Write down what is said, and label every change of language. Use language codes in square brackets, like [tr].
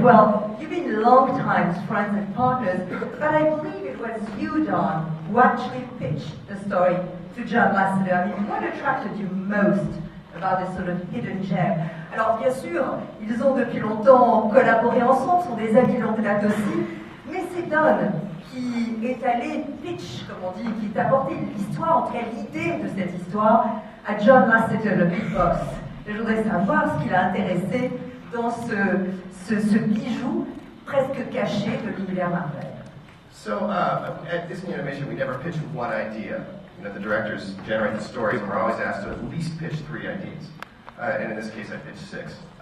[en] Well, you've been long time friends and partners, but I believe it was you, Don, who actually pitched the story to John Lasseter. I mean, what attracted you most about this sort of hidden gem? [fr] Alors, bien sûr, ils ont depuis longtemps collaboré ensemble, sont des amis de longue date aussi, mais c'est Don qui est allé pitch, comme on dit, qui t'a apporté l'histoire, en tout cas l'idée de cette histoire, à John Lasseter, le big boss. Je voudrais savoir ce qui l'a intéressé dans ce bijou presque caché de l'univers Marvel. [en] So at Disney Animation, we never pitch with one idea. You know, the directors generate the stories, and we're always asked to at least pitch 3 ideas. And in this case, I pitched 6.